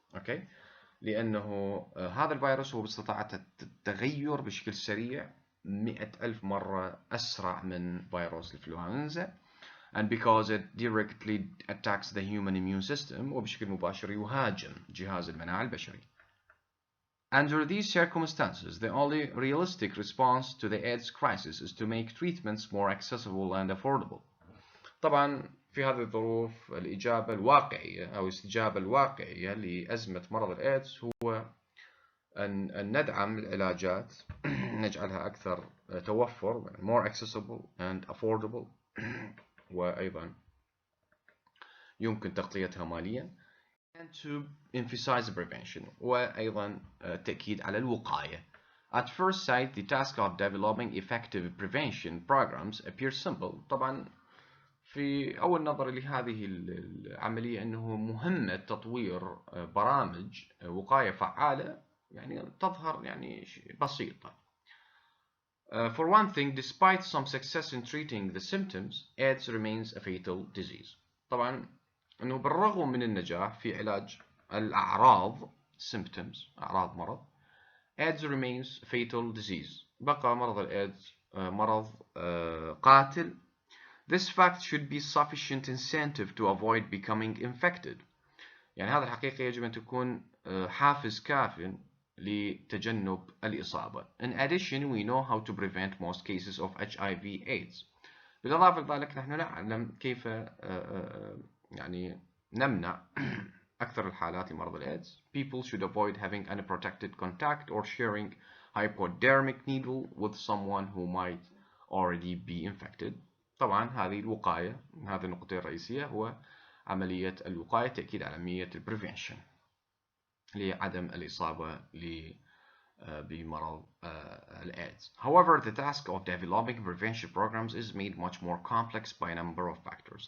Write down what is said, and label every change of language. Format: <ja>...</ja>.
<en>okay?</en> <ar>لأنه هذا الفيروس هو باستطاعة التغير بشكل سريع 100,000 مرة أسرع من فيروس الإنفلونزا</ar> <en>and because it directly attacks the human immune system</en> <ar>وبشكل مباشر يهاجم جهاز المناعة البشري.</ar> <en>Under these circumstances, the only realistic response to the AIDS crisis is to make treatments more accessible and affordable.</en> <ar>طبعا في هذه الظروف الإجابة الواقعية أو الاستجابة الواقعية لأزمة مرض الإيدز هو أن ندعم العلاجات نجعلها أكثر توفر</ar> <en>more accessible and affordable</en> <ar>وأيضا يمكن تغطيتها ماليا</ar> <en>and to emphasize prevention</en> <ar>وأيضا التأكيد على الوقاية.</ar> <en>At first sight, the task of developing effective prevention programs appears simple.</en> <ar>طبعا في أول نظر لهذه العملية أنه مهمة تطوير برامج وقاية فعالة يعني تظهر يعني بسيطة.</ar> <en>For one thing, despite some success in treating the symptoms, AIDS remains a fatal disease.</en> <ar>طبعا أنه بالرغم من النجاح في علاج الأعراض symptoms أعراض مرض</ar> <en>AIDS remains fatal disease.</en> <ar>بقى مرض الإيدز مرض قاتل.</ar> <en>This fact should be sufficient incentive to avoid becoming infected.</en> <ar>يعني هذا الحقيقة يجب أن تكون حافز كاف لتجنب الإصابة.</ar> <en>In addition, we know how to prevent most cases of HIV/AIDS.</en> <ar>بالإضافة لذلك نحن نعلم كيف يعني نمنع أكثر الحالات لمرض الإيدز.</ar> <en>People should avoid having unprotected contact or sharing hypodermic needle with someone who might already be infected.</en> <ar>طبعا هذه الوقاية من هذه النقطة الرئيسية هو عملية الوقاية تأكيد على عملية البريفنشن لعدم الإصابة بمرض الإيدز.</ar> <en>However, the task of developing prevention programs is made much more complex by a number of factors.</en>